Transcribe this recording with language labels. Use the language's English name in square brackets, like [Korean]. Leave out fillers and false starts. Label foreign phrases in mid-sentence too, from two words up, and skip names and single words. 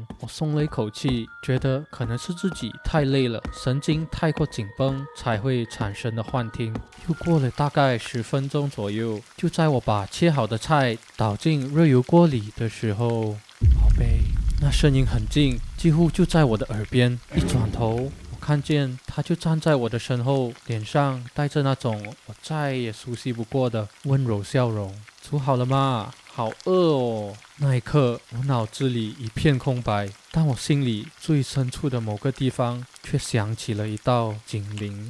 [Chinese] 我鬆了一口氣，覺得可能是自己太累了，神經太過緊繃才會產生的幻聽。又過了大概10分鐘左右，就在我把切好的菜倒進熱油鍋裡的時候，寶貝，那聲音很近，幾乎就在我的耳邊。一轉頭，我看見他就站在我的身後，臉上帶着那種我再也熟悉不過的溫柔笑容。煮好了嗎？好餓哦。那一刻，我腦子裡一片空白，但我心裡最深處的某個地方卻響起了一道警鈴。